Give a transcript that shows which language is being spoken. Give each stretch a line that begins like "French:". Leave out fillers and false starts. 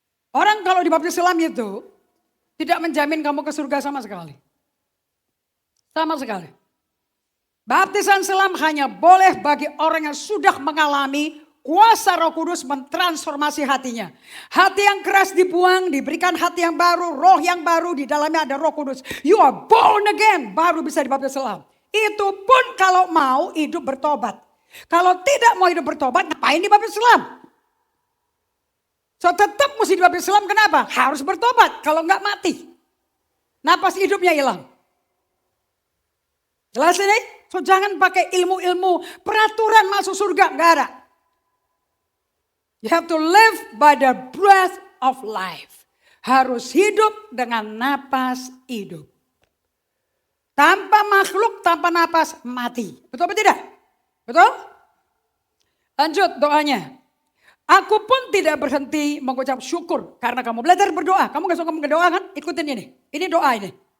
Indonesian: Orang kalau dibaptis selam itu tidak menjamin kamu ke surga sama sekali. Sama sekali. Baptisan selam hanya boleh bagi orang yang sudah mengalami kuasa Roh Kudus mentransformasi hatinya. Hati yang keras dibuang, diberikan hati yang baru, roh yang baru, di dalamnya ada Roh Kudus.
English: You are born again,
Indonesian: baru bisa dibaptis selam. Itu pun kalau mau hidup bertobat. Kalau tidak mau hidup bertobat, ngapain dibaptis selam? So tetap mesti dibaptis selam, kenapa? Harus bertobat, kalau enggak mati. Napas hidupnya hilang. Jelas ini? So jangan pakai ilmu-ilmu peraturan masuk surga, enggak ada.
English: You have to live by the breath of life.
Indonesian: Harus hidup dengan napas hidup. Tanpa makhluk, tanpa napas, mati. Betul atau tidak? Betul? Lanjut doanya. Aku pun tidak berhenti mengucap syukur. Karena kamu belajar berdoa. Kamu gak suka berdoa kan? Ikutin ini. Ini doa ini.